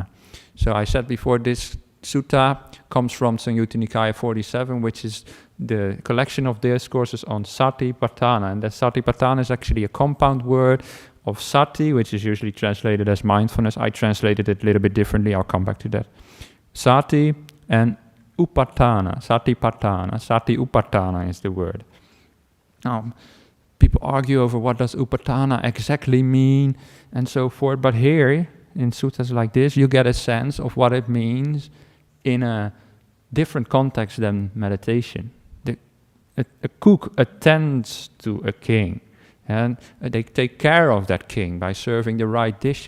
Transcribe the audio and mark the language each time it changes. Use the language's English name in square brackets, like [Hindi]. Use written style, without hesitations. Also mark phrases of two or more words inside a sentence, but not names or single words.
[English] So I said before, this sutta comes from Samyutta Nikaya 47, which is the collection of discourses on satipatthana. And that satipatthana is actually a compound word of sati, which is usually translated as mindfulness. I translated it a little bit differently. I'll come back to that. Sati and upatthana, satipatthana. [Pali] Sati upatthana [English] is the word. Now, people argue over what does upatthana exactly mean and so forth. But here, in suttas like this, you get a sense of what it means in a different context than meditation. A cook attends to a king, and they take care of that king by serving the right dishes.